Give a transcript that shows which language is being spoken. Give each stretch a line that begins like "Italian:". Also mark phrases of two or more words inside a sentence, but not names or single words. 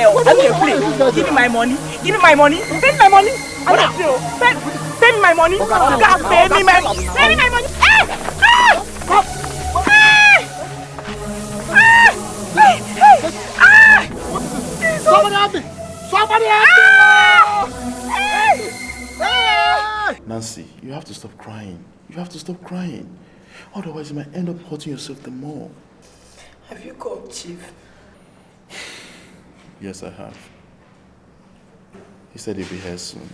English: I know they play. Give me my money. Pay me my money. I know they play. Pay me my money. God, pay me my money. Pay me my money. Somebody help me! Nancy, you have to stop crying. Otherwise, you might end up hurting yourself the more. Have you called Chief? Yes, I have. He said he'll be here soon.